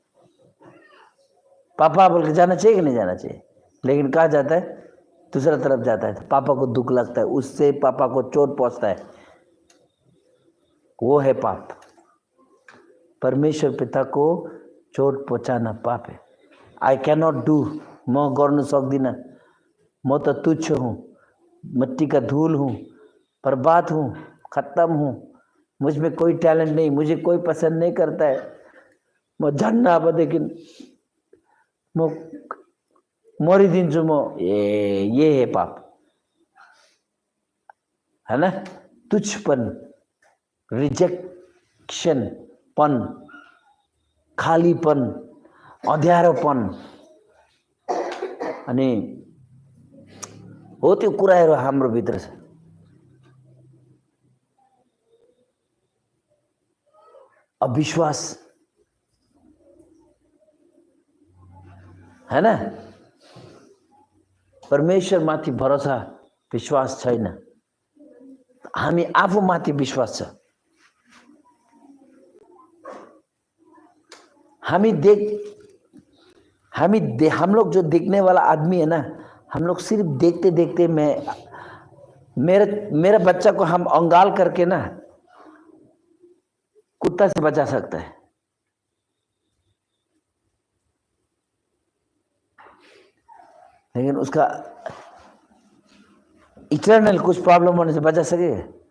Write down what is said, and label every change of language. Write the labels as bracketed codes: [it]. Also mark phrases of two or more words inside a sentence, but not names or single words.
[hi] पापा बोल के जाना चाहिए कि नहीं जाना चाहिए? लेकिन कहाँ जाता है? दूसरा तरफ जाता है। तो पापा को दुख लगता है, उससे पापा को चोट पहुँचता है, वो है पाप। परमेश्वर पिता को चोट पहुँचाना पाप है। [en] I cannot do, [ne] म गर्न सक्दिनँ, [hi] म तो तुच्छ हूँ, मिट्टी का धूल हूँ, बर्बाद हूँ, खत्म हूँ, मुझ में कोई टैलेंट नहीं, मुझे कोई पसंद नहीं करता है, [ne] म झन्न अबदेखि म मरिदिन्छु म। [hi] ये है पाप, है ना? तुच्छपन, रिजेक्शन पन, खालीपन, [ne] अँध्यारोपन, अनि हो त्यो कुराहरू हाम्रो भित्र छ। [hi] अविश्वास, है ना? [ne] परमेश्वर माथि भरोसा विश्वास छैन, हामी आफू माथि विश्वास छ। [hi] हम लोग जो देखने वाला आदमी है ना, हम लोग सिर्फ देखते देखते मेरा बच्चा को हम अंगाल करके ना कुत्ता से बचा सकता है, लेकिन उसका इटर्नल कुछ प्रॉब्लम होने से बचा सकेगा?